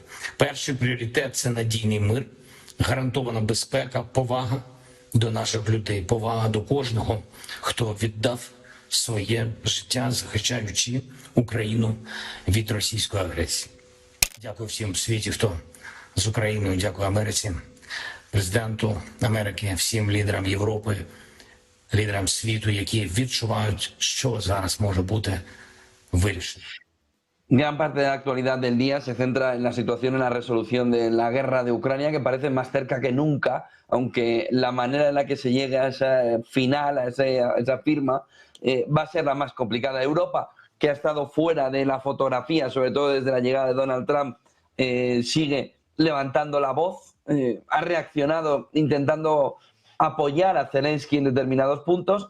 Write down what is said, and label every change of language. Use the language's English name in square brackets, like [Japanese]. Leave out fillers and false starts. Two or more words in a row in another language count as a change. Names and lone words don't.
[Ukrainian] Перший пріоритет – це надійний мир, гарантована безпека, повага до наших людей, повага до кожного, хто віддав своє життя, захищаючи Україну від російської агресії. Дякую всім в світі, хто з Україною, дякую Америці, президенту Америки, всім лідерам Європи, лідерам світу, які відчувають, що зараз може бути вирішено. [Spanish] Gran parte de la actualidad del día se centra en la situación, en la resolución de la guerra de Ucrania, que parece más cerca que nunca, aunque la manera en la que se llegue a ese final, a esa firma, va a ser la más complicada. Europa, que ha estado fuera de la fotografía, sobre todo desde la llegada de Donald Trump, sigue levantando la voz, ha reaccionado intentando apoyar a Zelensky en determinados puntos.